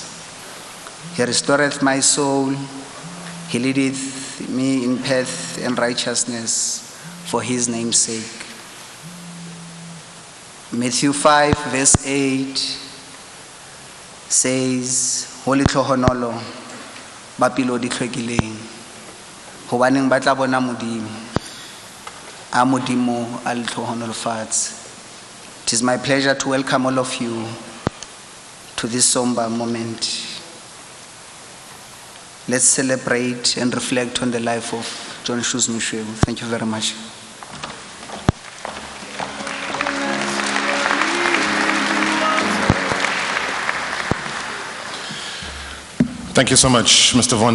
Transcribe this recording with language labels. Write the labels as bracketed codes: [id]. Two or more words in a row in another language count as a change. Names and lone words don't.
[en] He restoreth my soul. He leadeth me in path and righteousness for his name's sake." Matthew 5 verse 8 says, [st] ho letlohonolo ba pelo di tlhwekileng hobaneng ba tla bona modimo a modimo a letlohonolo fatshe. [en] It is my pleasure to welcome all of you to this somber moment. Let's celebrate and reflect on the life of John Shoes Moshoeu. Thank you very much. Thank you so much, Mr. Vondo.